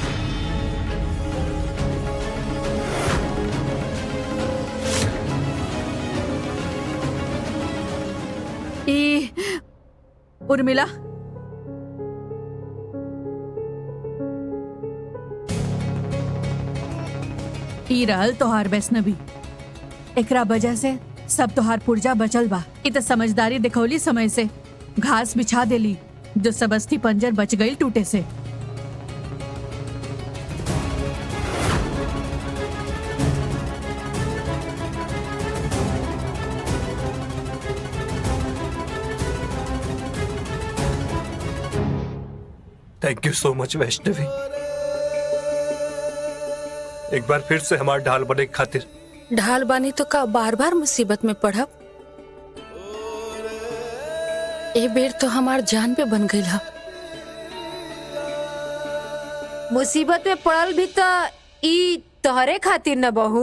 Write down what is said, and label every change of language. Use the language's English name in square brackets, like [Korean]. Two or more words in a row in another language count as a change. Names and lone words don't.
[Bhojpuri] उर्मिला, ई रहल तोहार वैष्णवी। एकरा वजह से सब तोहार पुर्जा बचल बा। इ त समझदारी दिखौली समय से घास बिछा देली, जो सब अस्थि पंजर बच गई टूटे से। [English] thank you so much [Bhojpuri] वैष्णवी, एक बार फिर से हमारा ढाल बने की खातिर। ढाल बानी तो का बार बार मुसीबत में पड़ब? ए बेर तो हमार जान पे बन गई। मुसीबत में पड़ल भी तो ई तोहरे खातिर न बहू।